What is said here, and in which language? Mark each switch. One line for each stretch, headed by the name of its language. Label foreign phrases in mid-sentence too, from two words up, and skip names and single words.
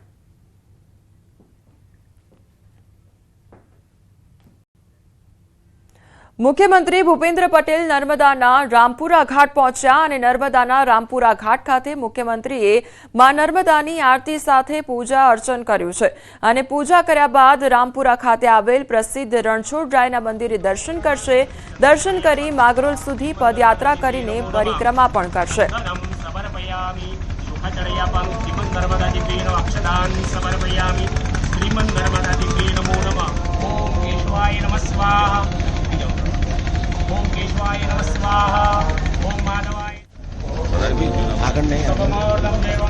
Gujarati: મુખ્યમંત્રી ભૂપેન્દ્ર પટેલ નર્મદાના રામપુરા ઘાટ પહોંચ્યા અને નર્મદાના રામપુરા ઘાટ ખાતે મુખ્યમંત્રીએ માં નર્મદાની આરતી સાથે પૂજા અર્ચન કર્યું છે અને પૂજા કર્યા બાદ રામપુરા ખાતે આવેલ પ્રસિદ્ધ રણછોડરાયના મંદિરે દર્શન કરશે. દર્શન કરી માગરોલ સુધી પદયાત્રા કરીને પરિક્રમા પણ કરશે.
Sanskrit: ओम केशवाय नमः स्वाहा ओम माधवाय
Gujarati: આગળ નહીં